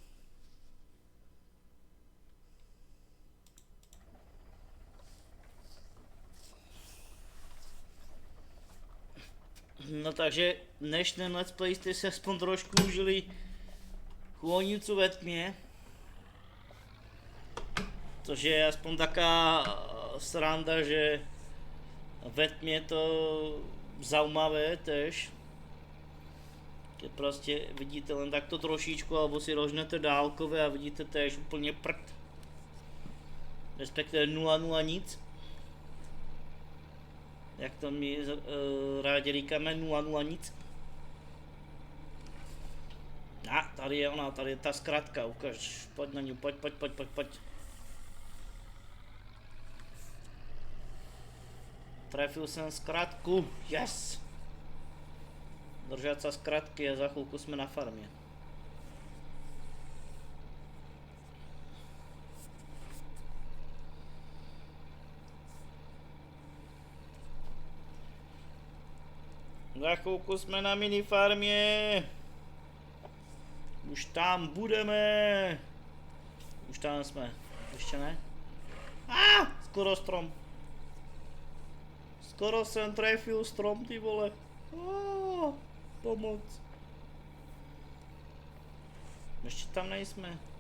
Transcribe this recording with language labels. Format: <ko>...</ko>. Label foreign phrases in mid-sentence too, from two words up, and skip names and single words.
<cs>No takže dnešní</cs> <en>let's play</en> <cs>jste si aspoň trošku užili Chvojnicu ve tmě. Což je aspoň taká sranda, že ve tmě to zaujímavé tež.</cs> <sk>Keď prostě vidíte len takto trošičku, alebo si rožnete dálkové a vidíte tež úplně prd.</sk> <cs>Respektive 0,0 nic. Jak to my rádi říkáme, 0,0 nic. A tady je ona, tady je ta zkratka, ukaž, pojď na ní, pojď. Trefil jsem zkratku, yes!</cs> <sk>Držať sa zkratky a za chvíľku sme na farmě. Za chvíľku sme na minifarmě.</sk> <cs>Už tam budeme. Už tam jsme. Ještě ne? Skoro strom. Skoro jsem trefil strom, ty vole. Pomoc. Ještě tam nejsme.</cs>